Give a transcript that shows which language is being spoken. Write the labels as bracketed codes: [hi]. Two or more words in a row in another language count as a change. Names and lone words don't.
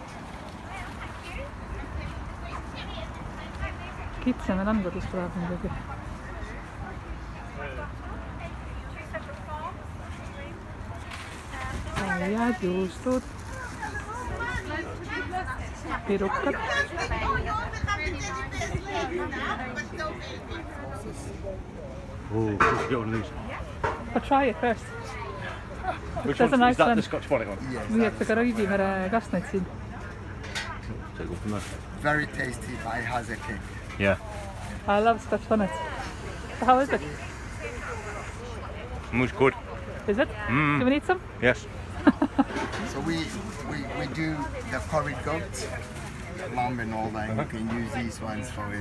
[et] Kitseme landudest tuleb midagi. Saiad, juustud, pirukad. [en] Oh, who's got one of these? But try it first. Which There's a one? nice Is that one. the Scotch bonnet one? Yes. [et] Nii et ka Röidimere kastneid siin. [en] Take one from there. Very tasty, but it has a kick. Yeah. I love Scotch bonnets. How is it? It's good. Is it? Do we need some? Yes. So we do the curried goat, lamb and all that, and you can use these ones for it.